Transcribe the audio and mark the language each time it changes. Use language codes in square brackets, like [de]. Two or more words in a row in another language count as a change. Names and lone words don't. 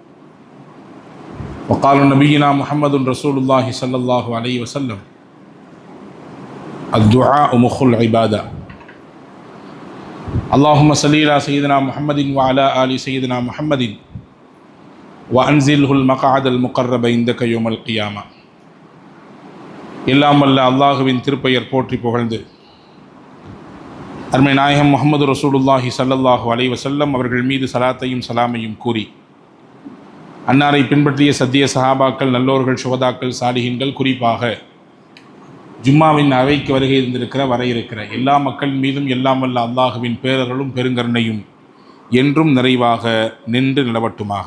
[ar] وقال نبينا محمد رسول الله صلى الله عليه وسلم: الدعاء مخ العبادة. اللهم صل على سيدنا محمد وعلى آل سيدنا محمد وأنزله المقعد المقرب عندك يوم القيامة. [ta] எல்லாம் வல்ல அல்லாஹுவின் திருப்பெயர் போற்றி புகழ்ந்து அருமை நாயகம் முஹம்மது [ar] رسول الله صلى الله عليه وسلم [ta] அவர்கள் மீது சலாத்தையும் சலாமையும் கூறி, அன்னாரை பின்பற்றிய சத்திய சஹாபாக்கள், நல்லோர்கள், சுஹதாக்கள், சாலிஹீன்கள், குறிப்பாக ஜும்மாவின் அவைக்கு வருகை வர இருக்கிற எல்லா மக்கள் மீதும் எல்லாம் வல்ல அல்லாஹுவின் பேரர்களும் பெருங்கருணையும் என்றும் நிறைவாக நின்று நிலவட்டுமாக.